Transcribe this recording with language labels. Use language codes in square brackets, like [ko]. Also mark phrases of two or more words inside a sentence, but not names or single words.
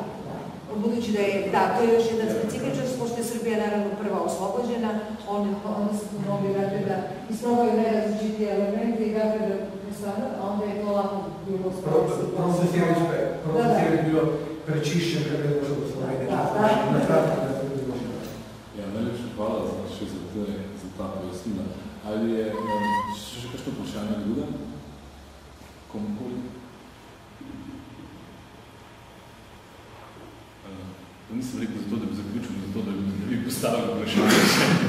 [sr] Budući da je, to je još jedan specifičnost, pošto je Srbija naravno prva oslobođena, onda se tu mogli da isprobaju najrazličitije elemente i da onda je to lako bilo [sl] Proces je bilo prečiščen, kar je došlo do Slovenije. Ja, najlepša hvala še za ta pojasnila. Ali je še kakšno vprašanje druga? Komukoli? Nisem rekel zato, da bi zaključil, zato, da bi postavil vprašanje.